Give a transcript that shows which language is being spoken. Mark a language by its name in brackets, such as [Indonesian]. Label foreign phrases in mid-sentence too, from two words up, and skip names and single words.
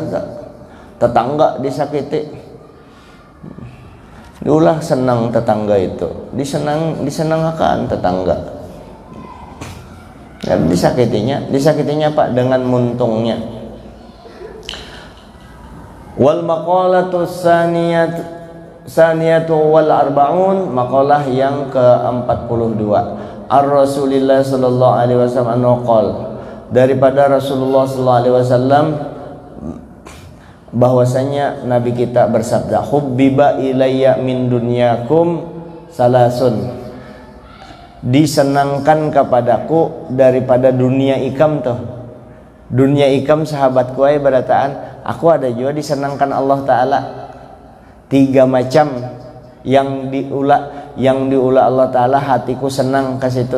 [Banjar] Tetangga disakiti, diulah senang tetangga itu, disenangkan tetangga. Dan disakitinya apa? Dengan muntungnya. [Arabic] والمقالة الثانية والأربعون, [Banjar] maqalah yang ke-42. [Arabic] رسول الله صلى الله عليه وسلم أنه قال, [Banjar] daripada Rasulullah [Arabic] صلى الله عليه وسلم [Banjar] bahwasanya Nabi kita bersabda, [Arabic] حبب إلي من دنياكم ثلاث, [Banjar] disenangkan kepadaku daripada dunia ikam tuh. Dunia ikam sahabatku ay berataan, aku ada juga disenangkan Allah taala. 3 macam yang diulah Allah taala, hatiku senang ke situ.